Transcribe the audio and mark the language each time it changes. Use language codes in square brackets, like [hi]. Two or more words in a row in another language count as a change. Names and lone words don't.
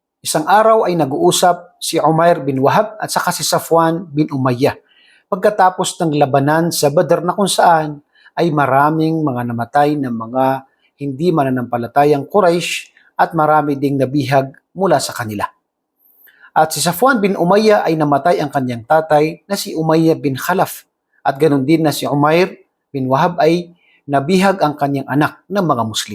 [tl] Isang araw ay nag-uusap si Umair bin Wahab at saka si Safwan bin Umayyah pagkatapos ng labanan sa Badr na kung saan ay maraming mga namatay ng mga hindi mananampalatayang Quraysh at marami ding nabihag mula sa kanila. At si Safwan bin Umayyah ay namatay ang kanyang tatay na si Umayyah bin Khalaf at ganoon din na si Umair bin Wahab ay nabihag ang kanyang anak ng mga Muslim.